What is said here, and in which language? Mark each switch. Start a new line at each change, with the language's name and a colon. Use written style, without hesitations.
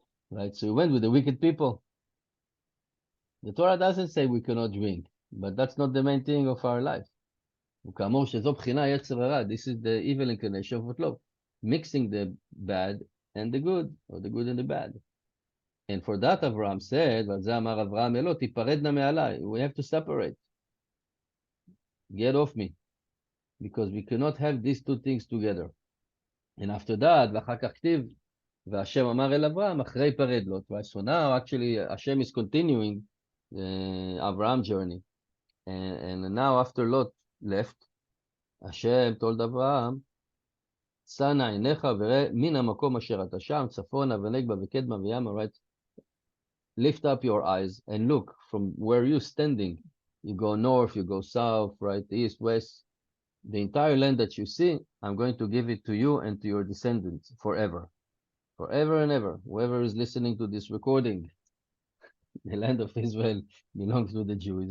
English: Right? So he went with the wicked people. The Torah doesn't say we cannot drink, but that's not the main thing of our life.
Hebrew: וכאמור שזו בחינה יצר הרע,
English: this is the evil inclination of love, mixing the bad and the good, or the good and the bad. And for that Avraham said,
Hebrew: ועל זה אמר אברהם אלו, תיפרדנה מעליי.
English: We have to separate. Get off me. Because we cannot have these two things together. And after that,
Hebrew: ואחר כך כתיב, והשם אמר אל אברהם, אחרי פרד לוט.
English: Right? So now actually Hashem is continuing the Avraham journey. And now after Lot left, Hashem told Avraham,
Hebrew: שא נא עיניך וראה מן המקום אשר אתה שם, צפונה ונגבה וקדמה וימה, right?
English: Lift up your eyes and look from where you're standing. You go north, you go south, right, east, west. The entire land that you see, I'm going to give it to you and to your descendants forever. Forever and ever. Whoever is listening to this recording, the land of Israel belongs to the Jews.